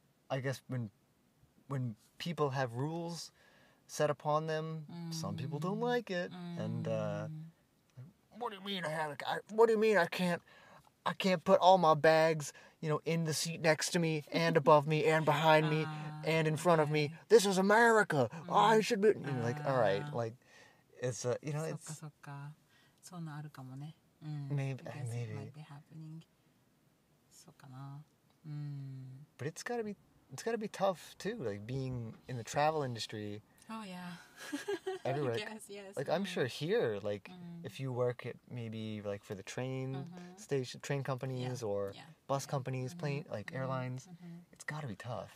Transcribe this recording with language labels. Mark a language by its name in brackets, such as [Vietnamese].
[English] I guess when people have rules set upon them, some people don't like it, and what do you mean what do you mean I can't put all my bags, in the seat next to me and above me and behind me and in front of me? This is America. I should be like, all right, like it's it's [Japanese] そっかそんなあるかもね。 [English] maybe It might be happening. [Japanese] そうかな。 [English] But it's gotta be tough too, like being in the travel industry. Oh yeah. Everywhere. Yes. Like I'm sure here, like if you work at maybe like for the train station, train companies or bus companies, plane like airlines, it's got to be tough.